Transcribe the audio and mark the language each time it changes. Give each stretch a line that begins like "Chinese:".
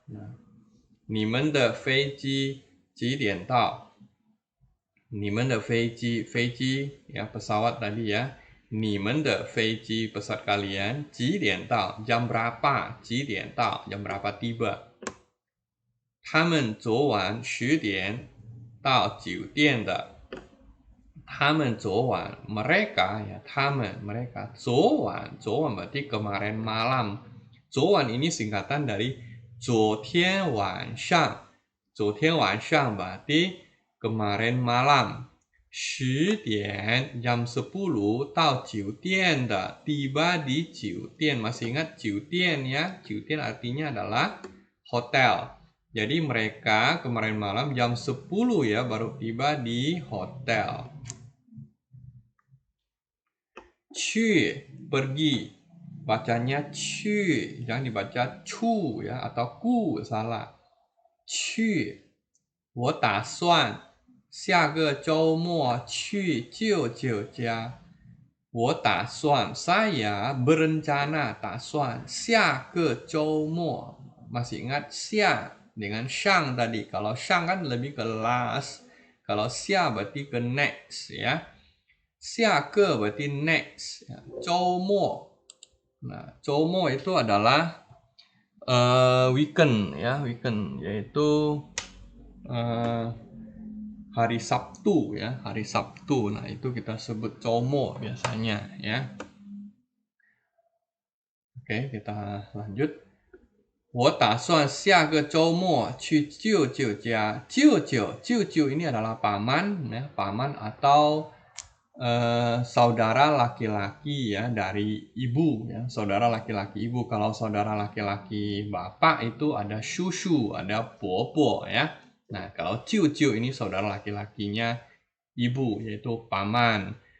Indonesian: Nah,
Chinese: 你们的飞机几点到? 你们的飞机
Indonesian: ya pesawat tadi ya.
Chinese: 你们的飞机
Indonesian: pesawat kalian
Chinese: 几点到?
Indonesian: Jam berapa?
Chinese: 几点到?
Indonesian: Jam berapa tiba?
Chinese: 他们昨晚10点到酒店的. 他们昨晚
Indonesian: mereka ya,
Chinese: 他们
Indonesian: mereka
Chinese: 昨晚
Indonesian: berarti kemarin malam.
Chinese: 昨晚
Indonesian: ini singkatan dari
Chinese: 昨天晚上. 昨天晚上
Indonesian: berarti kemarin malam.
Chinese: 10点
Indonesian: jam 10
Chinese: 到酒店的,
Indonesian: tiba di
Chinese: 酒店.
Indonesian: Masih ingat
Chinese: 酒店
Indonesian: ya? 酒店 artinya adalah hotel. Jadi mereka kemarin malam jam 10 ya baru tiba di hotel.
Chinese: 去
Indonesian: pergi, bacanya 去, jangan dibaca 去 ya atau ku, salah.
Chinese: 去 我打算下个周末去舅舅家. 我打算
Indonesian: saya berencana
Chinese: 打算下个周末.
Indonesian: Masih ingat
Chinese: 下
Indonesian: dengan
Chinese: 上
Indonesian: tadi. Kalau 上 kan lebih ke last. Kalau
Chinese: 下
Indonesian: berarti ke next ya.
Chinese: 下个
Indonesian: berarti next.
Chinese: 周末.
Indonesian: Nah,
Chinese: 周末
Indonesian: itu adalah weekend ya, weekend yaitu hari Sabtu ya, hari Sabtu. Nah, itu kita sebut
Chinese: 周末
Indonesian: biasanya ya. Oke, kita lanjut.
Chinese: 我打算下个周末去舅舅家. 舅舅
Indonesian: ini adalah paman ya, paman atau saudara laki-laki ya dari ibu ya, saudara laki-laki ibu. Kalau saudara laki-laki bapak itu ada shushu, ada bobo ya. Nah, kalau ciu-ciu ini saudara laki-lakinya ibu, yaitu paman.